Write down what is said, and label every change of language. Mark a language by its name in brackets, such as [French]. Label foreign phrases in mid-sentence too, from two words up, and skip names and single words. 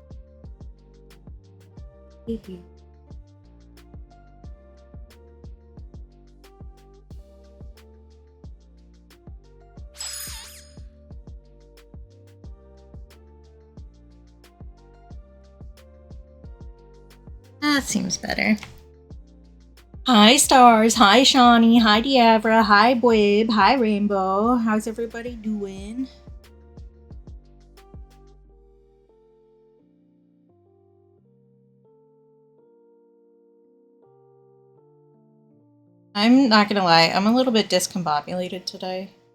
[English] Maybe. That seems better. Hi, Stars. Hi, Shawnee. Hi, Diavra. Hi, Bwib. Hi, Rainbow. How's everybody doing? I'm not gonna lie, I'm a little bit discombobulated today.